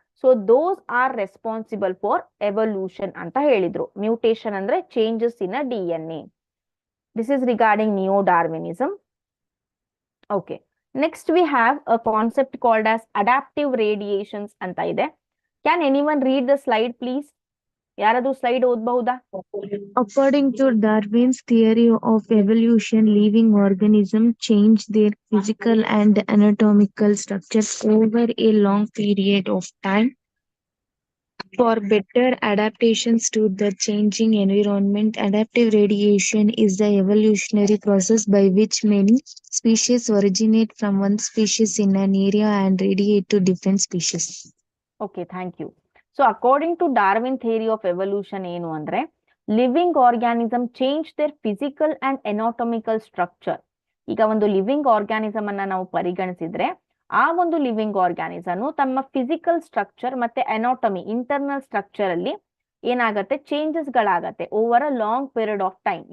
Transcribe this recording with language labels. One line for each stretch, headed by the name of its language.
English: so those are responsible for evolution
Kannada: ಅಂತ ಹೇಳಿದ್ರು.
English: Mutation ಅಂದ್ರೆ changes in a DNA. This is regarding neo Darwinism. Okay, next we have a concept called as adaptive radiations
Kannada: ಅಂತ ಇದೆ.
English: Can anyone read the slide please?
Kannada: ಯಾರಾದ್ರೂ slide ಓದಬಹುದಾ?
English: According to Darwin's theory of evolution, living organisms change their physical and anatomical structures over a long period of time for better adaptations to the changing environment. Adaptive radiation is the evolutionary process by which many species originate from one species in an area and radiate to different species. Okay, thank you. So according to Darwin theory of evolution
Kannada: ಏನು ಅಂದ್ರೆ,
English: Living organism change their physical and anatomical structure.
Kannada: ಈಗ ಒಂದು living organism ಅನ್ನ ನಾವು ಪರಿಗಣಿಸಿದ್ರೆ, ಆ ಒಂದು living organism ತಮ್ಮ physical structure ಮತ್ತೆ ಎನಾಟಮಿ, ಇಂಟರ್ನಲ್ ಸ್ಟ್ರಕ್ಚರ್ ಅಲ್ಲಿ ಏನಾಗತ್ತೆ, changes ಗಳಾಗತ್ತೆ
English: Over a long period of time.